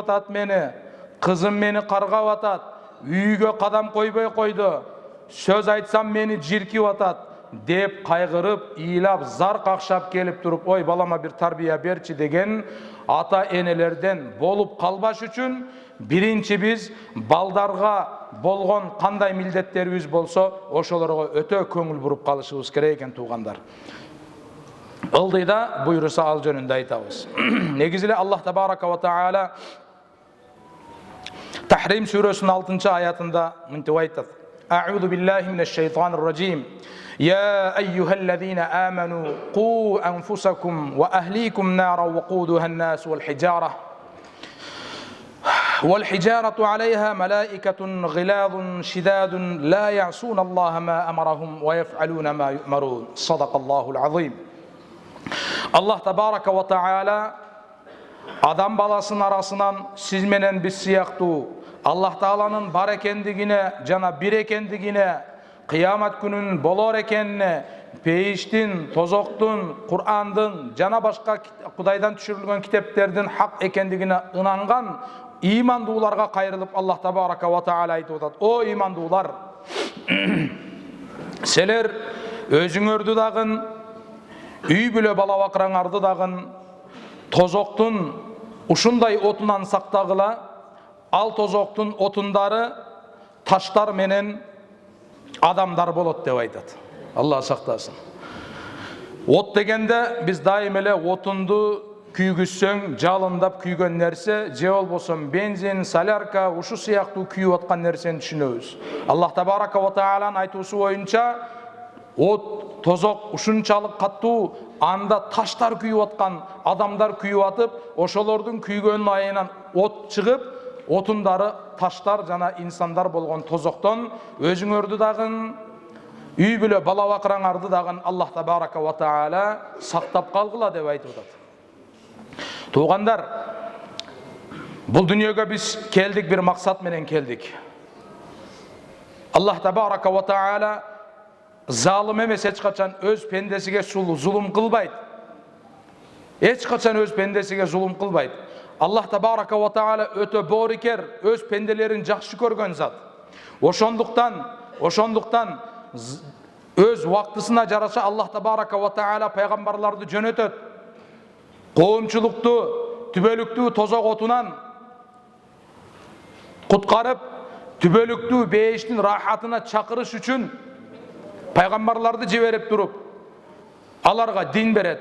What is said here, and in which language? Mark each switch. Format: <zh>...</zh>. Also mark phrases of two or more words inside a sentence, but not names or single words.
<ky>атат мени, кызым мени каргап атат, үйгө кадам койбой койду, сөз айтсам мени жиркип атат деп кайгырып, ыйлап, зар какшап келип туруп, ой балама бир тарбия берчи деген ата энелерден болуп калбаш үчүн биринчи биз балдарга болгон кандай милдеттерибиз болсо, ошолорго өтө көңүл буруп калышыбыз керек экен туугандар. Ылдыйда буйруса ал жөнүндө айтабыз. Негизи эле</ky> <ar>الله تبارك وتعالى</ar> <ky>Тахрим сүрөсүнүн 6 аятында мынтип айтат:</ky> <ar>"أعوذ بالله من الشيطان الرجيم. يا أيها الذين آمنوا قوا أنفسكم وأهليكم نارا وقودها الناس والحجارة. والحجارة عليها ملائكة غلاظ شداد لا يعصون الله ما أمرهم ويفعلون ما يؤمرون. صدق الله العظيم." الله تبارك وتعالى</ar> <ky>адам баласынын арасынан сиз менен биз сыяктуу Аллах тааланын бар экендигине жана бир экендигине, кыямат күнүнүн болор экенине, пейиштин, тозоктун, Кур'андын жана башка Кудайдан түшүрүлгөн китептердин хак экендигине ынанган имандууларга кайрылып</ky> <ar>الله تبارك وتعالى</ar> <ky>айтып атат: "О имандуулар, силер өзүңөрдү дагы, үй бүлө бала бакыраңарды дагы тозоктун ушундай отунан сактагыла. Ал тозоктун отундары таштар менен адамдар болот" деп айтат. Алла сактасын. От дегенде биз дайым эле отунду күйгүзсөң жалындап күйгөн нерсе, же болбосо бензин, солярка, ушу сыяктуу күйүп аткан нерсени түшүнөбүз.</ky> <ar>الله تبارك وتعالى</ar> <ky>айтуусу боюнча, от, тозок ушунчалык каттуу, анда таштар күйүп аткан, адамдар күйүп атып, ошолордун күйгөнүн айынан от чыгып, отундары таштар жана инсандар болгон тозоктон өзүңөрдү дагы, үй бүлө бала бакыраңарды дагы</ky> <ar>الله تبارك وتعالى</ar> <ky>сактап калгыла деп айтып атат. Туугандар, бул дүйнөгө биз келдик, бир максат менен келдик.</ky> <ar>الله تبارك وتعالى</ar> <ky>залым эмес, эч качан өз пендесиге зулум кылбайт. Эч качан өз пендесиге зулум кылбайт.</ky> <ar>الله تبارك وتعالى</ar> <ky>өтө боорукер, өз пенделерин жакшы көргөн зат. Ошондуктан өз вактысына жараша</ky> <ar>الله تبارك وتعالى</ar> <ky>пайгамбарларды жөнөтөт. Коомчулукту, түбөлүктүү тозок отунан куткарып, түбөлүктүү бейиштин рахатына чакырыш үчүн пайгамбарларды жиберип туруп, аларга дин берет.</ky>